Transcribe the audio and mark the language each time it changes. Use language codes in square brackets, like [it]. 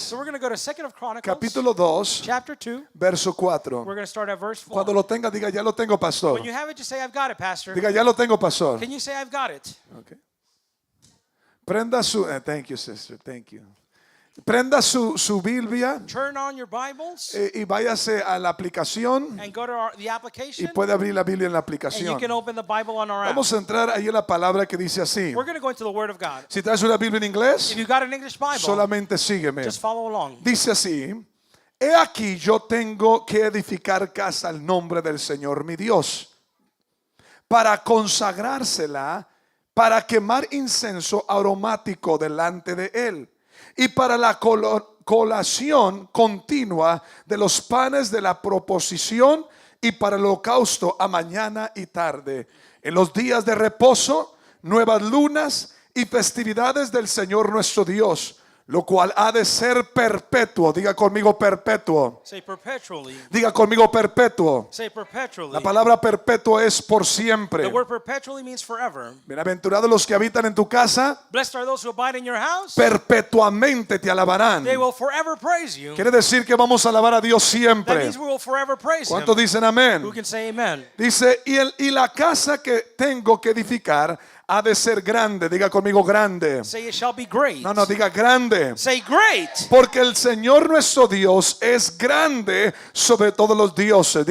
[en] So we're going to go to 2nd of Chronicles, [es] capítulo 2, [en] chapter 2. [es] verso 4. [en] We're going to start at verse 4. [es] Cuando lo tenga, diga, ya lo tengo, pastor. [en] When you have it, just say, I've got it, Pastor. [es] Diga, ya lo tengo, pastor. [en] Can you say, I've got it? Okay. [es] Prenda su, [en] thank you, sister, thank you. [es] Prenda su Biblia [en] Turn on your Bibles [es] y váyase a la aplicación [en] and go to the [es] y [en] application. [es] puede abrir la Biblia en la [en] And you [es] aplicación. [en] can open the Bible on our app. [es] Vamos a entrar ahí en la palabra que dice así. [en] We're going to go into the Word of God. [es] Si traes una Biblia en inglés, [en] If you've got an English Bible, [es] solamente sígueme. [en] just follow along. [es] Dice así: He aquí yo tengo que edificar casa al nombre del Señor mi Dios, para consagrársela, para quemar incenso aromático delante de él, y para la colación continua de los panes de la proposición, y para el holocausto a mañana y tarde, en los días de reposo, nuevas lunas y festividades del Señor nuestro Dios, lo cual ha de ser perpetuo. Diga conmigo perpetuo. [en] Say perpetually. [es] Diga conmigo perpetuo. [en] Say perpetually. [es] La palabra perpetuo es por [en] The [es] siempre. [en] word perpetually means forever. [es] Bienaventurados los que habitan en tu casa, [en] Blessed are those who abide in your house. [es] perpetuamente te alabarán. [en] They will forever praise you. [es] Quiere decir que vamos a alabar a Dios [en] That [es] siempre. [en] means we will forever praise Him. [es] ¿Cuántos dicen amén? [en] Who can say amen? [es] Dice, y la casa que tengo que edificar ha de ser grande. Diga conmigo grande. [en] Say it shall be great. [es] No, diga grande. [en] Say great. [es] Porque el Señor nuestro Dios es grande sobre todos los dioses.